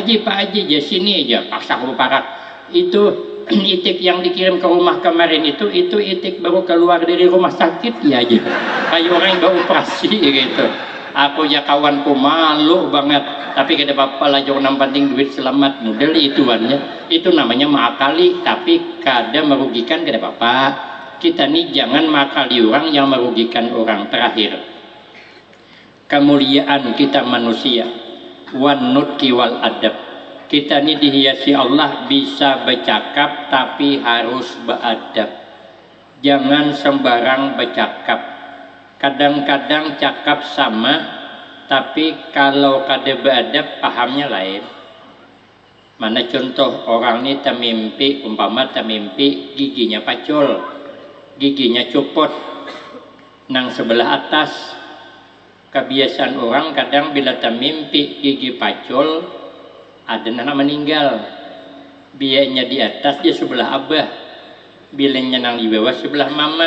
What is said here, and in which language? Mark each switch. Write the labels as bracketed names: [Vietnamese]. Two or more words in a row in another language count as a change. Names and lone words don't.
[Banjar] Haji aja sini aja paksa aku parak itu itik yang dikirim ke rumah kemarin itu itik baru keluar dari rumah sakit ya aja kayak orang yang baru operasi gitu aku ya kawanku malu banget tapi kada apa-apa lah jangan penting duit selamat model ituannya itu namanya makali tapi kada merugikan kada apa-apa kita nih jangan makali orang yang merugikan orang. Terakhir kemuliaan kita manusia wan [Arabic] النطق والأدب [Banjar] kita ini dihiasi Allah bisa bercakap tapi harus beradab jangan sembarang bercakap kadang-kadang cakap sama tapi kalau kada beadab pahamnya lain. Mana contoh orang ini termimpi, umpama termimpi giginya pacul, giginya copot nang sebelah atas. Kebiasaan orang kadang bila termimpi gigi pacul ada anak meninggal, biayanya di atas dia sebelah abah, bilanya nang di bawah sebelah mama.